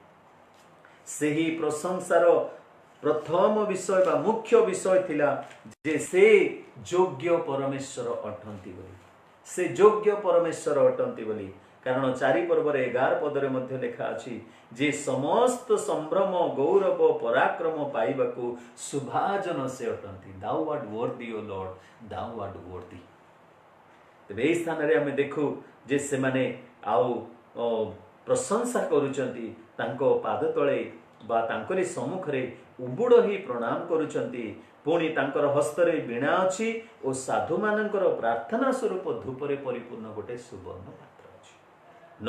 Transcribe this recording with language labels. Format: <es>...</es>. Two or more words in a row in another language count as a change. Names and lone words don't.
<or>ସେହି ପ୍ରଶଂସାର ପ୍ରଥମ ବିଷୟ ବା ମୁଖ୍ୟ ବିଷୟ ଥିଲା ଯେ ସେ ଯୋଗ୍ୟ ପରମେଶ୍ୱର ଅଟନ୍ତି ବୋଲି। ସେ ଯୋଗ୍ୟ ପରମେଶ୍ୱର ଅଟନ୍ତି ବୋଲି କାରଣ 4 ପର୍ବ 11 ପଦରେ ମଧ୍ୟ ଲେଖା ଅଛି ଯେ ସମସ୍ତ ସମ୍ଭ୍ରମ ଗୌରବ ପରାକ୍ରମ ପାଇବାକୁ ସୁଭାଜନ ସେ ଅଟନ୍ତି।</or> <en>Thou art worthy O Lord thou art worthy.</en> <or>ତେବେ ଏଇ ସ୍ଥାନ ରେ ଆମେ ଦେଖୁ ଯେ ସେ ମାନେ ଆଉ ପ୍ରଶଂସା କରୁଛନ୍ତି ତାଙ୍କ ପାଦ ତଳେ ବା ତାଙ୍କରି ସମ୍ମୁଖ ରେ ଉବୁଡ଼ ହୋଇ ପ୍ରଣାମ କରୁଛନ୍ତି। ପୁଣି ତାଙ୍କର ହସ୍ତରେ ବୀଣା ଅଛି ଔର ସାଧୁ ମାନଙ୍କର ପ୍ରାର୍ଥନା ସ୍ୱରୂପ ଧୂପରେ ପରିପୂର୍ଣ୍ଣ ଗୋଟେ ସୁବର୍ଣ୍ଣ ପାତ୍ର ଅଛି।</or>